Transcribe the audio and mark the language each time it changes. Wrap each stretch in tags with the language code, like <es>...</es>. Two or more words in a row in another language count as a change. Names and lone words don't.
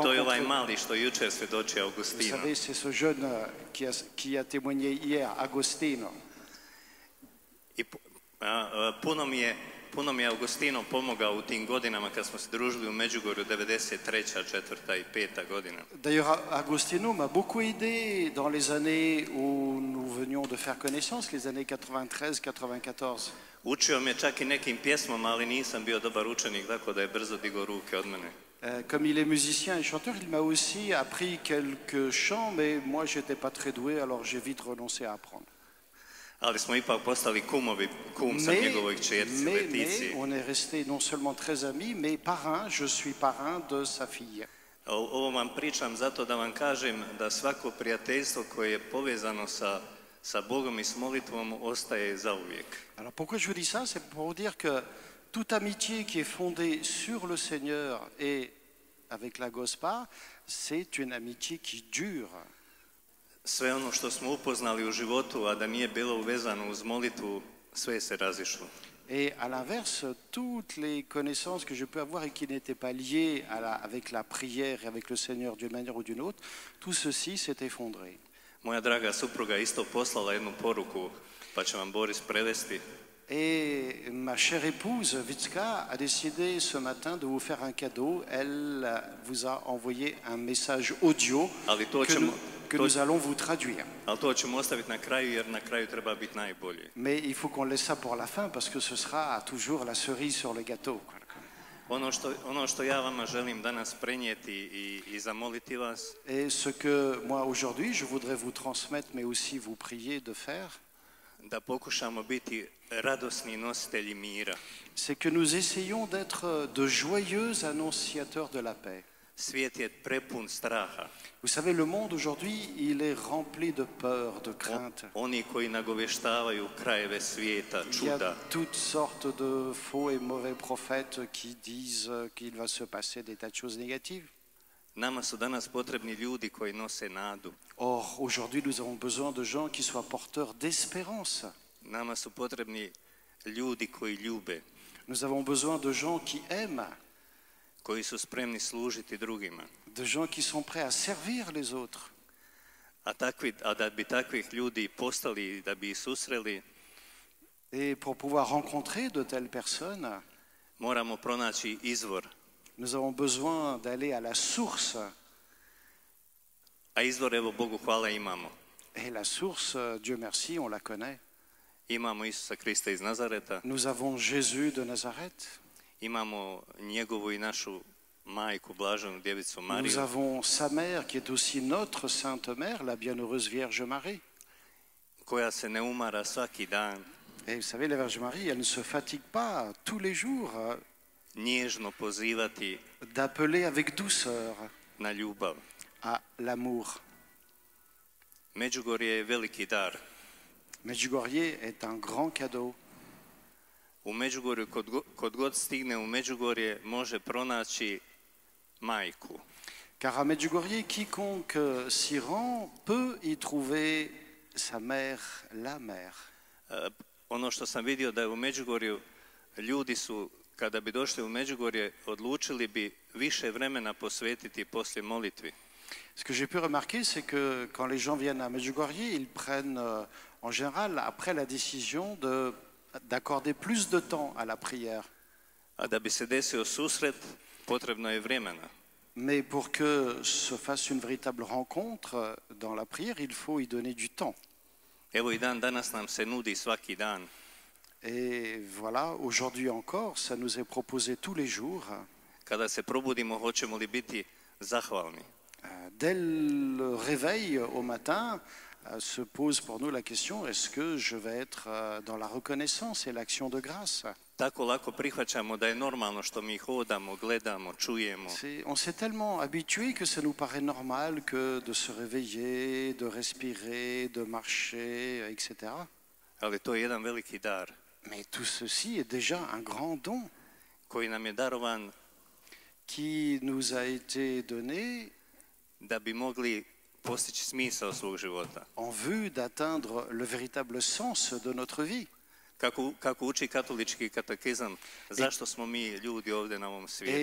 <hr>To je ovaj</hr> <fr>rencontrer.</fr> <hr>mali što je jučer svjedočio</hr> <fr>Vous</fr> <hr>Augustino.</hr> <fr>savez, c'est ce jeune qui a témoigné hier, Agostino.</fr> <hr>I puno mi je Augustino pomogao u tim godinama kad smo se družili u Međugorju 93., 4. i 5. godina.</hr> <fr>D'ailleurs, Agostino m'a beaucoup aidé dans les années où nous venions de faire connaissance, les années 93-94.</fr> <hr>Učio me čak i nekim pjesmama, ali nisam bio dobar učenik, tako da je brzo digao ruke od mene.</hr> <fr>Comme il est musicien et chanteur, il m'a aussi appris quelques chants, mais moi, j'étais pas très doué, alors j'ai vite renoncé à apprendre.</fr> <hr>Ali smo ipak postali kumovi, kum sam njegovoj kćerci Letici.</hr> <fr>On est resté non seulement très amis, mais parrain, je suis parrain de sa fille.</fr> <hr>Ovo vam pričam zato da vam kažem da svako prijateljstvo koje je povezano sa Bogom i s molitvom ostaje zauvijek.</hr> <fr>Alors pourquoi je vous dis ça? C'est pour vous dire que toute amitié qui est fondée sur le Seigneur et avec la Gospa, c'est une amitié qui dure.</fr> <hr>Sve ono što smo upoznali u životu, a da nije bilo uvezano uz molitvu, sve se razišlo.</hr> <fr>Et à l'inverse, toutes les connaissances que je peux avoir et qui n'étaient pas liées avec la prière et avec le Seigneur d'une manière ou d'une autre, tout ceci s'est effondré.</fr> <hr>Moja draga supruga isto poslala jednu poruku, pa će vam Boris prevesti.</hr> <fr>Et ma chère épouse, Vicka, a décidé ce matin de vous faire un cadeau. Elle vous a envoyé un message audio que nous allons vous traduire.</fr> <hr>Ali to ćemo ostaviti na kraju, jer na kraju treba biti najbolje.</hr> <fr>Mais il faut qu'on laisse ça pour la fin, parce que ce sera toujours la cerise sur le gâteau.</fr> <hr>Ono što ja vama želim danas prenijeti i zamoliti vas,</hr> <fr>Et ce que moi aujourd'hui je voudrais vous transmettre, mais aussi vous prier de faire,</fr> <hr>da pokušamo biti radosni nositelji mira.</hr> <fr>c'est que nous essayons d'être de joyeux annonciateurs de la paix.</fr> <hr>Svijet je prepun straha.</hr> <fr>Vous savez, le monde aujourd'hui, il est rempli de peur, de crainte.</fr> <hr>Oni koji nagoveštavaju krajeve svijeta,</hr> <fr>Il y a</fr> <hr>čuda.</hr> <fr>toutes sortes de faux et mauvais prophètes qui disent qu'il va se passer des tas de choses négatives.</fr> <hr>Nama su danas potrebni ljudi koji nose nadu.</hr> <fr>Or, aujourd'hui, nous avons besoin de gens qui soient porteurs d'espérance.</fr> <hr>Nama su potrebni ljudi koji ljube,</hr> <fr>Nous avons besoin de gens qui aiment,</fr> <hr>koji su spremni služiti drugima.</hr> <fr>de gens qui sont prêts à servir les autres.</fr> <hr>A da bi takvih ljudi postali, da bi ih susreli,</hr> <fr>Et pour pouvoir rencontrer de telles personnes,</fr> <hr>moramo pronaći izvor.</hr> <fr>nous avons besoin d'aller à la source.</fr> <hr>A izvor, evo Bogu hvala, imamo.</hr> <fr>Et la source, Dieu merci, on la connaît.</fr> <hr>Imamo Isusa Krista iz Nazareta,</hr> <fr>Nous avons Jésus de Nazareth.</fr> <hr>imamo njegovu i našu majku, blaženu djevicu</hr> <fr>Nous</fr> <hr>Mariju,</hr> <fr>avons sa mère qui est aussi notre Sainte Mère, la Bienheureuse Vierge Marie.</fr> <hr>koja se ne umara svaki dan,</hr> <fr>Et vous savez, la Vierge Marie, elle ne se fatigue pas tous les jours</fr> <hr>nježno pozivati</hr> <fr>d'appeler avec douceur</fr> <hr>na ljubav.</hr> <fr>à l'amour.</fr> <hr>Međugorje je veliki dar.</hr> <fr>Medjugorje est un grand cadeau.</fr> <hr>U Međugorju, kod god stigne u Međugorje, može pronaći majku.</hr> <fr>Car à Medjugorje, quiconque s'y rend peut y trouver sa mère, la mère.</fr> <hr>Ono što sam vidio da je u Međugorju, ljudi su, kada bi došli u Međugorje, odlučili bi više vremena posvetiti poslije molitvi.</hr> <fr>Ce que j'ai pu remarquer, c'est que quand les gens viennent à Medjugorje, ils prennent en général après la décision d'accorder plus de temps à la prière.</fr> <hr>A da bi se desio susret, potrebno je vremena.</hr> <fr>Mais pour que se fasse une véritable rencontre dans la prière, il faut y donner du temps.</fr> <hr>Evo i dan danas nam se nudi svaki dan.</hr> <fr>Et voilà, aujourd'hui encore, ça nous est proposé tous les jours.</fr> <hr>Kada se probudimo, hoćemo li biti zahvalni?</hr> <fr>Dès le réveil au matin, se pose pour nous la question, est-ce que je vais être dans la reconnaissance et l'action de grâce?</fr> <hr>Tako lako prihvaćamo da je normalno što mi hodamo, gledamo, čujemo.</hr> <fr>On s'est tellement habitué que ça nous paraît normal que de se réveiller, de respirer, de marcher, etc.</fr> <hr>Ali to je jedan veliki dar</hr> <fr>Mais tout ceci est déjà un grand don</fr> <hr>koji nam je darovan</hr> <fr>qui nous a été donné</fr> <hr>da bi mogli postići smisao svog života.</hr> <fr>en vue d'atteindre le véritable sens de notre vie.</fr> <hr>Kako uči katolički katekizam, zašto smo mi ljudi ovdje na ovom svijetu?</hr>